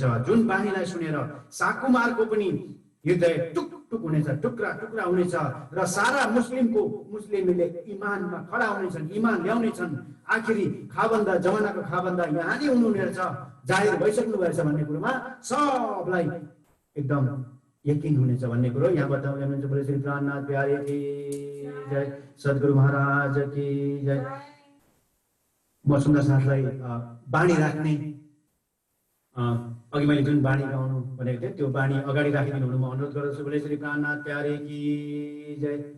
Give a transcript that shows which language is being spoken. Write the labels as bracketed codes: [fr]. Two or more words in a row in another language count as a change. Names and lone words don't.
[ne] जुन बानीलाई सुनेर साकुमारको पनि हृदय टुक टुक हुनेछ, टुक्रा टुक्रा हुनेछ र सारा मुस्लिमले इमानमा खडा हुनेछन्, इमान ल्याउनेछन्। आखिरी खाबन्दा जमानाको खाबन्दा यहाँ नै हुनुहुनेछ, जाहेर भइसक्नु भएछ भन्ने कुरोमा सबलाई एकदम यकिन हुनेछ भन्ने कुरो यहाँ बताउँदै हुनुहुन्छ। [hi] बोले श्री प्राणनाथ प्यारे की जय, सद्गुरु महाराज की जय। [ne] म सुन्दर साथलाई बाणी राख्ने अघि मैले जुन बाणी गाउनु भनेको थिएँ त्यो बाणी अगाडि राखिदिनु हुन म अनुरोध गर्दछु। [hi] बोले श्री प्राणनाथ प्यारे की जय।